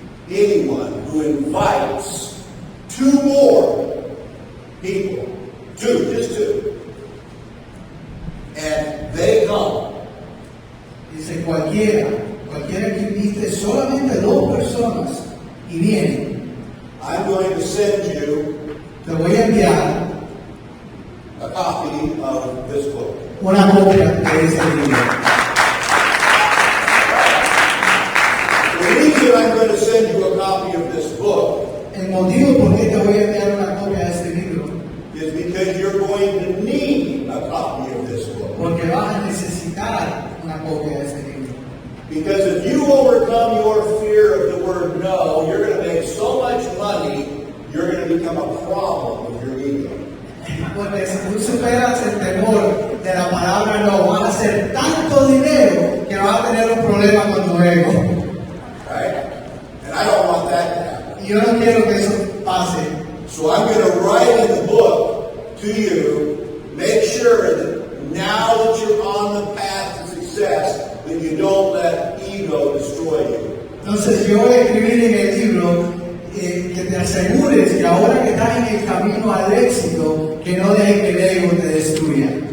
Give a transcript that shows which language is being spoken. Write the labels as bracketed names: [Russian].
[English] Anyone who invites two more people, just two, and they come, [Spanish] Dice cualquiera que invite solamente 2 personas y vienen, [English] I'm going to send you [Spanish] te voy a enviar [English] a copy of this book. [Spanish] una copia de este libro. [English] The reason I'm going to send you a copy of this book [Spanish] El motivo por qué te voy a enviar una copia de este libro, [English] is because you're going to need a copy of this book. [Spanish] porque vas a necesitar una copia de este libro. [English] Because if you overcome your fear of the word no, you're going to make so much money, you're going to become a problem with your ego. [Spanish] Porque si tú superas el temor de la palabra no, vas a hacer tanto dinero que vas a tener un problema con tu ego. [English] Right? And I don't want that to happen. [Spanish] Y yo no quiero que eso pase. [English] So I'm going to write in the book to you, make sure that now that you're on the path to success, that you don't let ego destroy you. [Spanish] Entonces yo voy a escribir en el libro que te asegures que ahora que estás en el camino al éxito, que no dejes que el ego te destruya.